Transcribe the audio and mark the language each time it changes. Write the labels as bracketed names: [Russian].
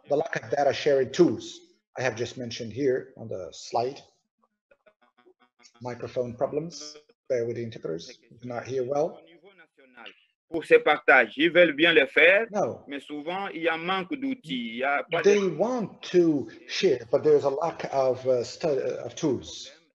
[English] The lack of data sharing tools I have just mentioned here on the slide. Microphone problems. Bear with the interpreters. We cannot hear well. [French] Pour ces partages, ils veulent bien le faire, [English] no. [French] Mais souvent il y a manque d'outils. [English] They want to share, but there's a lack of tools.